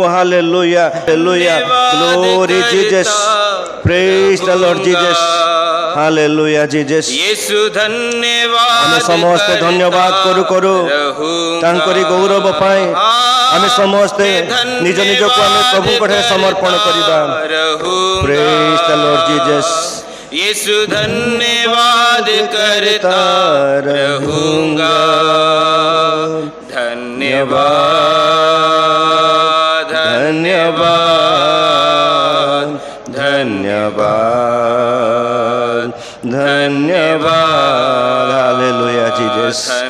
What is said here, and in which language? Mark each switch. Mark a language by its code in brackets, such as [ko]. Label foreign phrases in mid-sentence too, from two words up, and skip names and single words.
[en] Hallelujah, hallelujah. Glory Jesus, praise the Lord Jesus. Hallelujah Jesus. [hi] यीशु धन्यवाद। [or] ଆମେ ସମସ୍ତେ ଧନ୍ୟବାଦ କରୁ କରୁ ତାଙ୍କରି ଗୌରବ ପାଇଁ ଆମେ ସମସ୍ତେ ନିଜ ନିଜକୁ ଆମେ ପ୍ରଭୁଙ୍କ ଠାରେ ସମର୍ପଣ କରିବା। [en] Praise the Lord Jesus. [hi] यीशु धन्यवाद करता रहूंगा, धन्य धन्यवाद धन्यवाद धन्यवाद धन्यवाद [en] hallelujah Jesus